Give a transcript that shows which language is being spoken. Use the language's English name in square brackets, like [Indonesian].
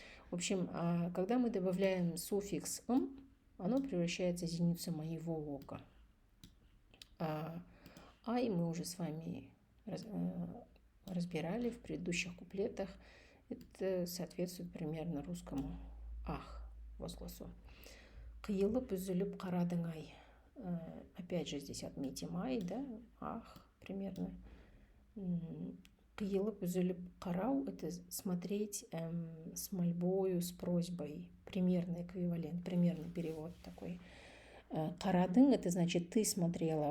[Russian] В общем, когда мы добавляем суффикс «м», оно превращается в зеницу моего ока. «Ай» мы уже с вами разбирали в предыдущих куплетах. Это соответствует примерно русскому «ах» возгласу. [Kazakh] «Қиылып үзіліп қарадың ай». [Russian] Опять же здесь отметим «ай», да, «ах» примерно. [Kazakh] «Қиылып үзіліп қарау» [Russian] – это смотреть с мольбою, с просьбой. Примерный эквивалент, примерный перевод такой. «Қарадың» – это значит «ты смотрела».